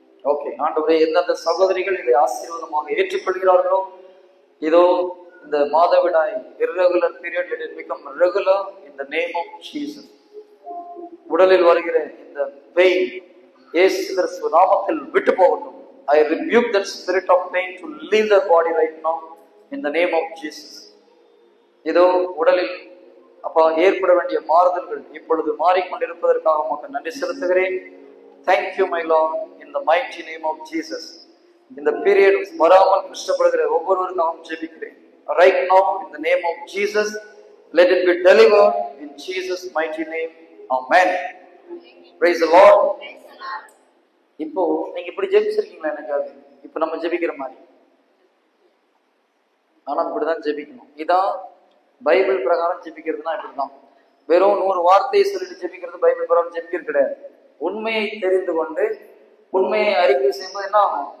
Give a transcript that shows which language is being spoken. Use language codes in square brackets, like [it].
[ta] Okay, ஆண்டவரே, எந்தெந்த சகோதரிகள் இதை ஆசீர்வாதமாக ஏற்றுக்கொள்கிறார்களோ, இதோ இந்த மாதவிடாய் [en] irregular period, let it become regular in the name of Jesus. [ta] உடலில் வருகிற இந்த pain இயேசு கிறிஸ்து நாமத்தில் விட்டு போகட்டும். [en] I rebuke that spirit of pain to leave the body right now in the name of Jesus. [ta] இதோ உடலில் அப்பா ஏற்பட வேண்டிய மாறுதல்கள் இப்பொழுது மாறிக்கொண்டிருப்பதற்காக உமக்கு நன்றி செலுத்துகிறேன். [en] Thank you my Lord, in the mighty name of Jesus. [ta] இந்த பீரியட் வராமல் கஷ்டப்படுகிற ஒவ்வொருவருக்கும் ஜெபிக்கிறேன். [en] Right now in the name of Jesus, let it be delivered in Jesus mighty name. Amen. Praise the Lord. [ta] இப்போ நீங்க இப்படி ஜெபிச்சிருக்கீங்களா? எனக்காக இப்ப நம்ம ஜெபிக்கிற மாதிரி. ஆனா இப்படிதான் ஜெபிக்கணும். இதான் பைபிள் பிரகாரம் ஜெபிக்கிறதுனா இப்படிதான். வெறும் 100 வார்த்தையை சொல்லிட்டு ஜெபிக்கிறது பைபிள் பிரகாரம் ஜெபிக்கிறது கிடையாது. உண்மையை தெரிந்து கொண்டு உண்மையை அறிக்கை செய்யும்போது என்ன ஆகும்?